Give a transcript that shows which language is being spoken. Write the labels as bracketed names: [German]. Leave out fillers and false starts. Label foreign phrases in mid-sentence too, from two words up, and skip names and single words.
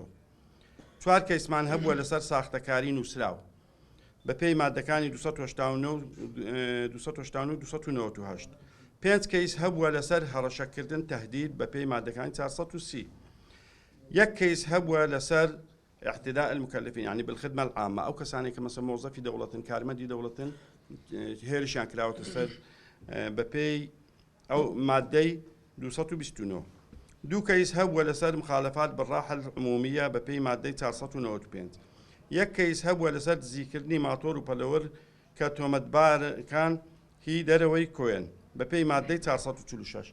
[Central Kurdish] 4 کەیسمان هەبووە لەسەر ساختەکاری نووسراو بە پێی ماددەکانی 289 و 298. 5 کەیس هەبووە لەسەر هەڕەشەکردن تەهدید بە پێی ماددەکانی 430. 1 کەیس هەبووە لەسەر [Arabic] اعتداء المكلفين يعني بالخدمة العامة أو كساني كمثلا موظفي دولة [Central Kurdish] كارمدي دولة هێرشیان کراوەتە سەر بەپێی ئەو ماددەی 229. 2 کەیس هەبووە لەسەر [Arabic] مخالفات بالراحة العمومية [Central Kurdish] بەپێی ماددەی 495. 1 کەیس هەبووە لەسەر دزیکردنی ماتۆر و پەلەوەر کە تۆمەتبارەکان هی دەرەوەی کۆیەن بەپێی ماددەی 446.